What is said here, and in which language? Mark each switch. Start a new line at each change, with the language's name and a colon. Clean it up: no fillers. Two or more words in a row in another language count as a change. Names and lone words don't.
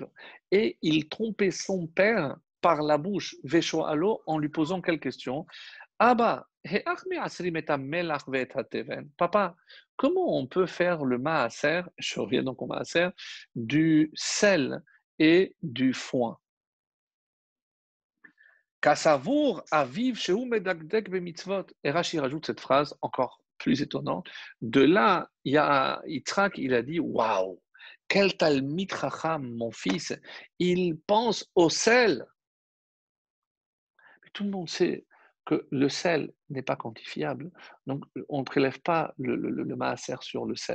French: Et il trompait son père par la bouche, Vesho Alo, en lui posant quelle question? Abba, papa, comment on peut faire le maaser, je reviens donc au maaser, du sel et du foin?
Hebrew: כסבור אביו שהוא מדקדק במצוות.
French: Et Rashi rajoute cette phrase encore plus étonnante. De là, il y a Yitzhak, il a dit waouh, quel
Hebrew: תלמיד חכם,
French: mon fils, il pense au sel. Mais tout le monde sait que le sel n'est pas quantifiable, donc on ne prélève pas le maaser sur le sel.